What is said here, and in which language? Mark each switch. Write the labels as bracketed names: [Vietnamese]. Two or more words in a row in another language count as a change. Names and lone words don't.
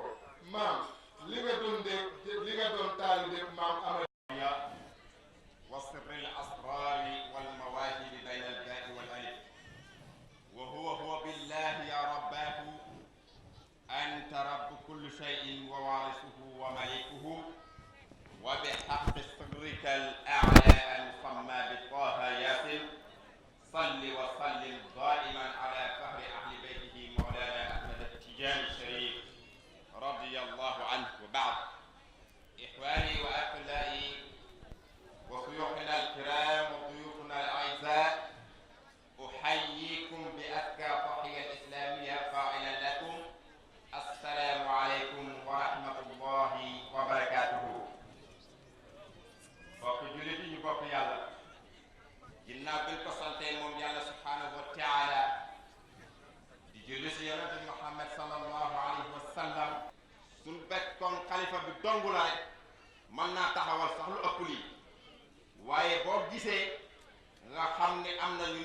[Wolof] maam li nga doon taalibe maam Amady [Arabic] وسر الأسرار والمواهب بين الباء والألف وهو بالله يا ربه أنت رب كل شيء ووارثه ومالكه وبحق سرك الأعلى المسمى بطه ياسين صل وسلم دائما على فخر أهل بيته مولانا أحمد التجاني الشريف رضي الله عنه وبعد. إخواني وأخواتي وشيوخنا الكرام وضيوفنا الأعزاء أحييكم بأزكى تحية إسلامية قائلا لكم السلام عليكم ورحمة الله وبركاته. [Wolof] bokk jullit yi ñu bokk yàlla ginnaaw bi ñu ko santee moom yàlla [Arabic] سبحانه وتعالى [Wolof] di julli si yonent Muhammad [Arabic] صلى الله عليه وسلم [Wolof] suñ bekkoon xalifa bi dong la rek mën naa taxawal sax lu ëpp lii waaye boo gisee nga xam ne am na ñu